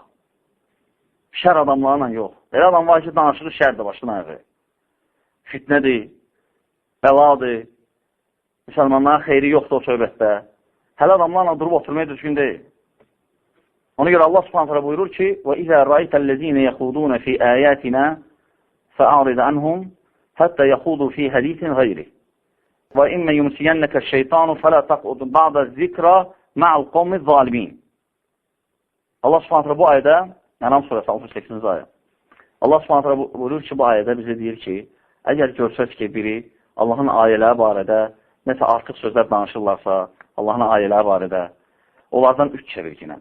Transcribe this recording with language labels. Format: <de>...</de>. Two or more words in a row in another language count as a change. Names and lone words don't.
<az>Şər adamlarla yox. Elə adam var ki, danışırı şərdir başına ayağı. Fitnədir, bəladır, müsəlmanların xeyri yoxdur o söhbətdə. Hələ adamlarla durub oturmaya düzgün deyil. Ona görə Allah subhanətə buyurur ki,</az> <ar>وَإِذَا رَأَيْتَ الَّذ۪ينَ يَخُوضُونَ فِي آيَاتِنَا فَأَعْرِضْ عَنْهُمْ حَتَّى يَخُوضُوا فِي حَدِيثٍ غَيْرِهِ وَإِمَّا يُمْسِيَنَّكَ الشَّيْطَانُ فَلَا تَقْعُدْ بَعْدَ الذِّكْرَى مَعَ الْقَوْمِ الظَّالِمِينَ</ar> <az>Allah subhanətə bu ayədə, Ənam surəsi 68-ci ayə. Allah subhanətə buyurur ki, bu ayədə bizə deyir ki, əgər görsəz ki, biri Allahın ayələri barədə nəsə artıq sözlər danışırlarsa, Allahın ayələri barədə, onlardan üç çevir yine.</az>